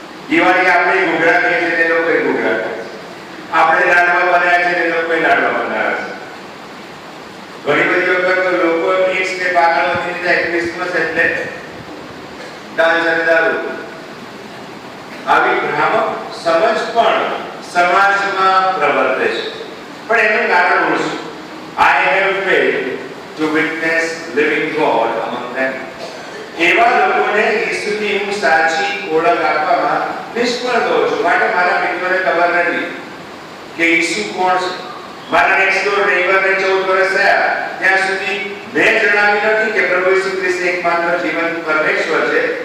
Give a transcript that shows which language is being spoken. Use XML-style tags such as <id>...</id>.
<gu>દિવાળી આપણે ઘૂઘરા કહીએ છીએ તે લોકો ઘૂઘરા કહે છે. આપણે લાડવા બનાવ્યા છે તે લોકો લાડવા બનાવ્યા છે. ઘણી બધી વખત તો લોકો મિક્સ કે પાગલ વધી જાય ક્રિસમસ એટલે ડાન્સ અને દારૂ. આવી ભ્રામક સમજ પણ સમાજમાં પ્રવર્તે છે. પણ એનું કારણ શું છે?</gu> <en>I have failed to witness living God among them.</en> <gu>એવા લોકોને ઈસુની હું સાચી ઓળખ આપવામાં નિષ્ફળ ગયો છું. માટે મારા મિત્રોને ખબર નથી કે ઈસુ કોણ છે. મારા નેક્સ્ટ ડોર નેબરને 14 વર્ષ થયા ત્યાં સુધી મેં જણાવ્યું નથી કે પ્રભુ ઈસુ ખ્રિસ્ત એકમાત્ર જીવંત પરમેશ્વર છે.</gu>